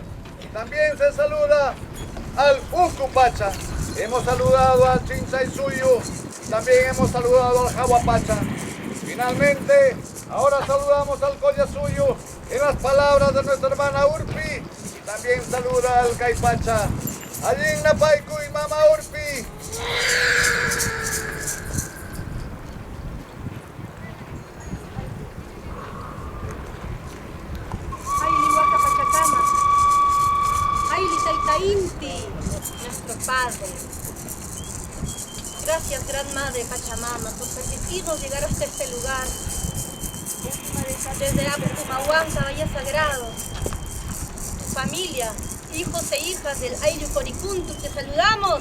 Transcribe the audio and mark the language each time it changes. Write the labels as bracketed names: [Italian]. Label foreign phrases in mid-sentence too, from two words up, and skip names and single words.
[Spanish] Y también se saluda al Ucupacha. Hemos saludado al Chinchaysuyo. También hemos saludado al Jahuapacha. Finalmente, ahora saludamos al Collasuyo en las palabras de nuestra hermana Urpi. Y también saluda al Caipacha. Allí en Napaiku y Mama Urpi. Haile Huaca Pachacamac. Haile Taita Inti, nuestro Padre. Gracias, Gran Madre Pachamama, por permitirnos llegar hasta este lugar. Desde Apumahuanca, Valle Sagrado, tu familia, hijos e hijas del Ayllu Coricuntu, te saludamos.